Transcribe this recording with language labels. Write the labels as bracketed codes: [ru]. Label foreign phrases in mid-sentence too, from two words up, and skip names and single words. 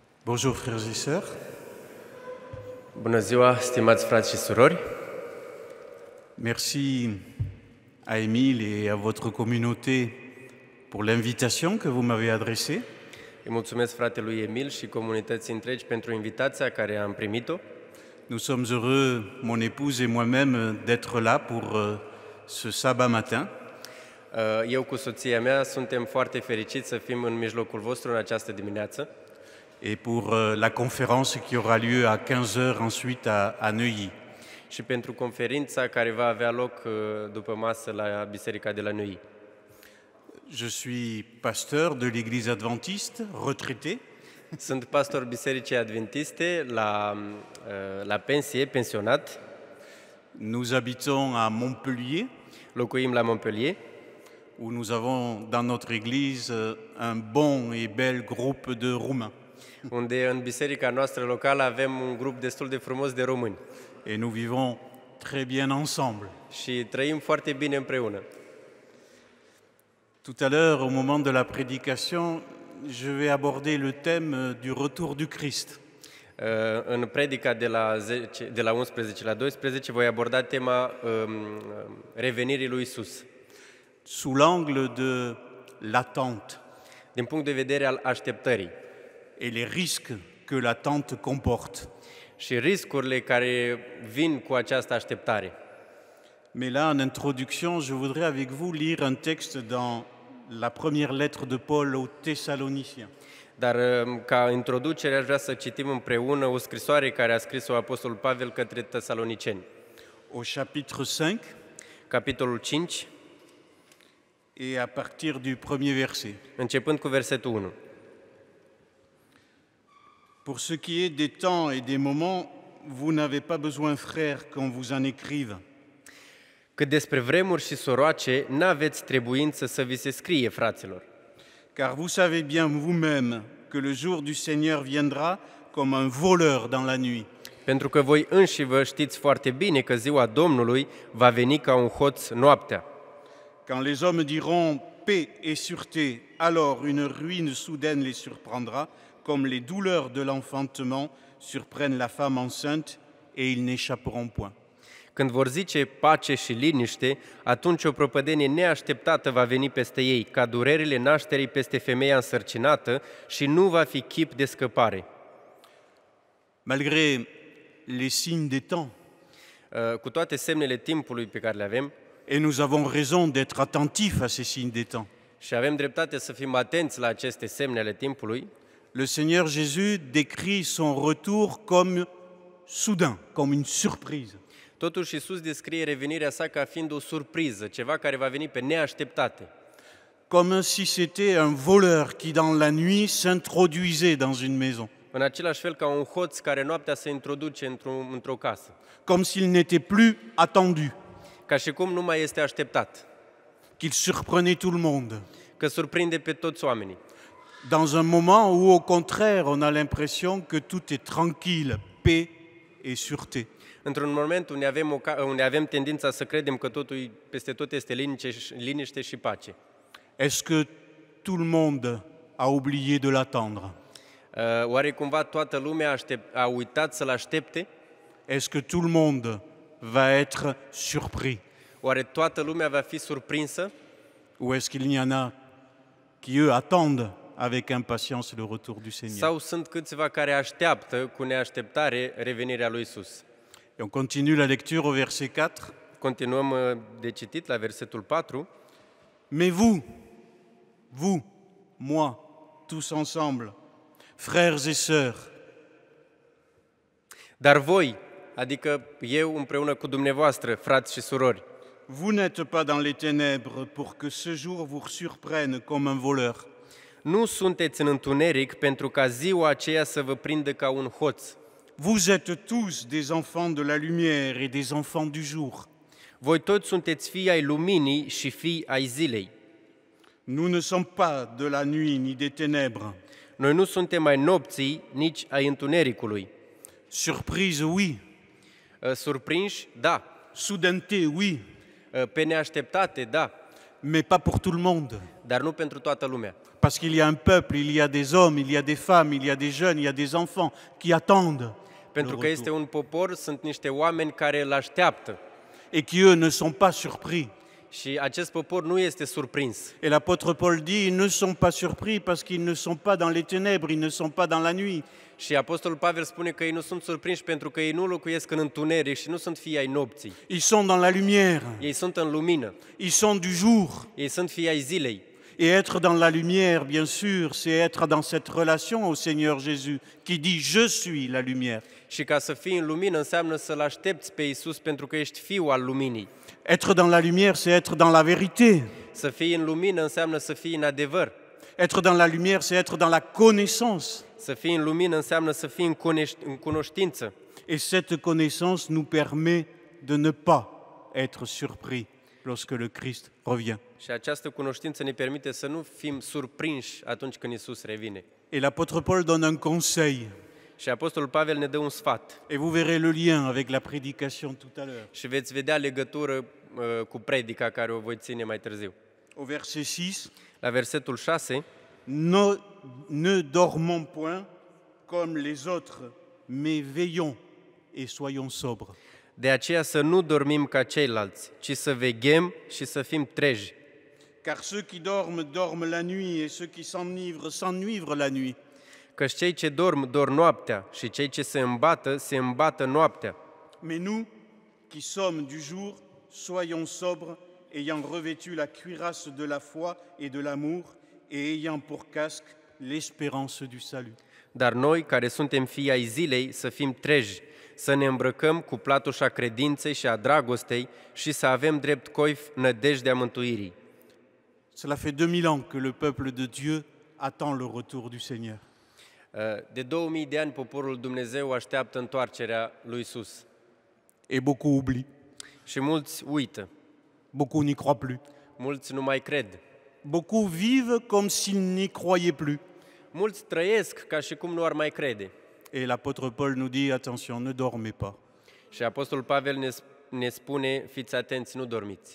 [fr] Bonjour frères et sœurs. [ro] Bună ziua, stimați frați și surori! [fr] Merci à Émile et à votre communauté pour l'invitation que vous m'avez adressée. [ro] Îi mulțumesc fratelui Emil și comunității întregi pentru invitația care am primit-o. [fr] Nous sommes heureux, mon épouse et moi-même, d'être là pour ce sabbat matin. [ro] Eu cu soția mea suntem foarte fericiți să fim în mijlocul vostru în această dimineață [fr] Et pour la conférence qui aura lieu à 15 heures ensuite à Neuilly. [ro] și pentru conferința care va avea loc după masă la Biserica de la Neuilly. [fr] Je suis pasteur de l'Église adventiste, retraité. [ro] Sunt pastor Bisericii Adventiste la pensie, pensionat. [fr] Nous habitons à Montpellier, [ro] Locuim la Montpellier, [fr] où nous avons dans notre église un bon et bel groupe de Roumains. [ro] unde în biserica noastră locală avem un grup destul de frumos de români [fr] Et nous vivons très bien ensemble. [ro] și trăim foarte bine împreună. [fr] Tout à l'heure, au moment de la prédication, je vais aborder le thème du retour du Christ. [ro] În predica de la 11 la 12 voi aborda tema revenirii lui Isus, [fr] Sous l'angle de l'attente [ro] din punct de vedere al așteptării [fr] et les risques que l'attente comporte. [ro] și riscurile care vin cu această așteptare. [fr] Mais là, en introduction, je voudrais avec vous lire un texte dans la première lettre de Paul aux Thessaloniciens. [ro] Dar ca introducere aș vrea să citim împreună o scrisoare care a scris-o Apostolul Pavel către Tesaloniceni. [fr] Au chapitre 5 [ro] Capitolul 5, [fr] et à partir du premier verset. [ro] începând cu versetul 1. [fr] Pour ce qui est des temps et des moments, vous n'avez pas besoin, frères, qu'on vous en écrive. [ro] Cât despre vremuri și soroace, n-aveți trebuință să vi se scrie, fraților. [fr] Car vous savez bien vous-même que le jour du Seigneur viendra comme un voleur dans la nuit. [ro] Pentru că voi înși vă știți foarte bine că ziua Domnului va veni ca un hoț noaptea. [fr] Quand les hommes diront paix et sûreté, alors une ruine soudaine les surprendra, comme les douleurs de l'enfantement surprennent la femme enceinte, et ils n'échapperont point. [ro] Când vor zice pace și liniște, atunci o prăpădenie neașteptată va veni peste ei, ca durerile nașterii peste femeia însărcinată, și nu va fi chip de scăpare. [fr] Malgré les signes des temps, [ro] Cu toate semnele timpului pe care le avem, [fr] et nous avons raison d'être attentifs à ces signes des temps, [ro] și avem dreptate să fim atenți la aceste semne ale timpului, [fr] le Seigneur Jésus décrit son retour comme soudain, comme une surprise. [ro] totuși Iisus descrie revenirea sa ca fiind o surpriză, ceva care va veni pe neașteptate. [fr] Comme si c'était un voleur qui, dans la nuit, s'introduisait dans une maison. [ro] În același fel ca un hoț care noaptea se introduce într-o casă, [fr] Comme s'il n'était plus attendu, [ro] ca și cum nu mai este așteptat, [fr] qu'il surprenait tout le monde. [ro] că surprinde pe toți oamenii. [fr] Dans un moment où, au contraire, on a l'impression que tout est tranquille, paix et sûreté. [ro] Într-un moment unde avem tendința să credem că totul peste tot este liniște și pace. [fr] Est-ce que tout le monde a oublié de l'attendre? [ro] Oare cumva toată lumea a uitat să-L aștepte? [fr] Est-ce que tout le monde va être surpris? [ro] Oare toată lumea va fi surprinsă? [fr] Ou est-ce qu'il y en a qui, eux, attendent avec impatience le retour du Seigneur? [ro] Sau sunt câțiva care așteaptă cu neașteptare revenirea lui Isus? [fr] Et on continue la lecture au verset 4. [ro] Continuăm de citit la versetul 4. [fr] Mais vous, moi, tous ensemble, frères et sœurs, [ro] Dar voi, adică eu împreună cu dumneavoastră, frați și surori, [fr] vous n'êtes pas dans les ténèbres pour que ce jour vous surprenne comme un voleur. [ro] nu sunteți în întuneric pentru ca ziua aceea să vă prindă ca un hoț. [fr] Vous êtes tous des enfants de la lumière et des enfants du jour. [ro] Voi toți sunteți fii ai luminii și fii ai zilei. [fr] Nous ne sommes pas de la nuit ni des ténèbres. [ro] Noi nu suntem ai nopții, nici ai întunericului. [fr] Surprise, oui. [ro] Surprinși, da. [fr] Soudaineté, oui. [ro] Pe neașteptate, da. [fr] Mais pas pour tout le monde. [ro] dar nu pentru toată lumea. [fr] Parce qu'il y a un peuple, il y a des hommes, il y a des femmes, il y a des jeunes, il y a des enfants qui attendent [ro] Pentru că [fr] le [ro] este [fr] retour. [ro] un popor, sunt niște oameni care îl așteaptă. [fr] Et qui, eux, ne sont pas surpris. [ro] Și acest popor nu este surprins. [fr] Et l'apôtre Paul dit, ils ne sont pas surpris parce qu'ils ne sont pas dans les ténèbres, ils ne sont pas dans la nuit. [ro] Și Apostolul Pavel spune că ei nu sunt surprinși pentru că ei nu locuiesc în întuneric și nu sunt fii ai nopții. [fr] Ils sont dans la lumière, [ro] Ei sunt în lumină, [fr] ils sont du jour. [ro] ei sunt fii ai zilei. [fr] Et être dans la lumière, bien sûr, c'est être dans cette relation au Seigneur Jésus qui dit « Je suis la lumière ». [ro] Și ca să fii în lumină înseamnă să-L aștepți pe Iisus pentru că ești fiul al luminii. [fr] Être dans la lumière, c'est être dans la vérité. [ro] Să fii în lumină înseamnă să fii în adevăr. [fr] Être dans la lumière, c'est être dans la connaissance. [ro] Să fii în lumină înseamnă să fii în cunoștință. [fr] Et cette connaissance nous permet de ne pas être surpris lorsque le Christ revient. [ro] Și această cunoștință ne permite să nu fim surprinși atunci când Iisus revine. [fr] Et l'apôtre Paul donne un conseil. [ro] Și Apostolul Pavel ne dă un sfat. [fr] Et vous verrez le lien avec la prédication tout à l'heure. [ro] Și veți vedea legătură cu predica care o voi ține mai târziu. [fr] Au verset 6, [ro] La versetul 6, [fr] ne dormons point comme les autres, mais veillons et soyons sobres. [ro] de aceea să nu dormim ca ceilalți, ci să veghem și să fim treji. [fr] Car ceux qui dorment, dorment la nuit, et ceux qui s'enivrent, s'enivrent la nuit. [ro] Căci cei ce dorm noaptea și cei ce se îmbată noaptea. [fr] Mais nous, qui sommes du jour, soyons sobres, ayant revêtu la cuirasse de la foi et de l'amour, et ayant pour casque l'espérance du salut. [ro] Dar noi, care suntem fii ai zilei, să fim treji, să ne îmbrăcăm cu platușa credinței și a dragostei și să avem drept coif nădejdea mântuirii. [fr] Cela fait 2000 ans que le peuple de Dieu attend le retour du Seigneur. [ro] De 2000 de ani poporul Dumnezeu așteaptă întoarcerea lui Iisus. [fr] Et beaucoup oublient, [ro] Și mulți uită, [fr] beaucoup n'y croient plus. [ro] mulți nu mai cred. [fr] Beaucoup vivent comme s'ils n'y croyaient plus. [ro] Mulți trăiesc ca și cum nu ar mai crede. [fr] Et l'apôtre Paul nous dit, attention, ne dormez pas, [ro] Și Apostolul Pavel ne spune, fiți atenți, nu dormiți,